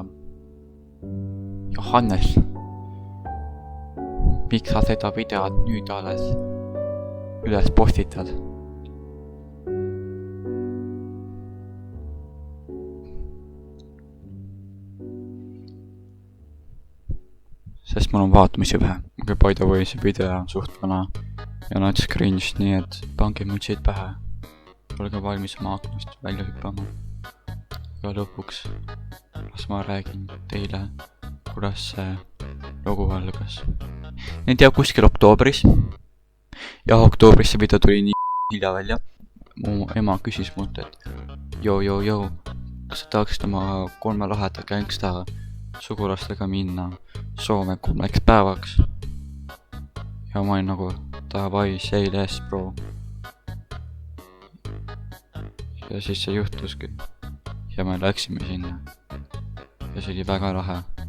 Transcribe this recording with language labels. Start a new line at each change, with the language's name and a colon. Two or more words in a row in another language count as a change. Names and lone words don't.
Estonian: Johannes, miks sa seda videot nüüd alles üles postitad? Sest mul on vaatamisi vähe.
English: By the way,
Estonian: see video on suht vana ja nats cringe, nii et pange mütsid pähe. Olge valmis oma aknast välja hüppama. Ja lõpuks las ma räägin teile, kuidas see lugu algas. Need jääb kuskil oktoobris. Ja oktoobris see video tuli nii hilja välja. Mu ema küsis mult, et joo, kas sa tahaksid oma 3 laheda gängsta sugulastega minna Soome 3 päevaks. Ja ma olin nagu, davai,
English: say less, bro.
Estonian: Ja siis see juhtuski. Ja me läksime sinna. Ja see oli väga lahe.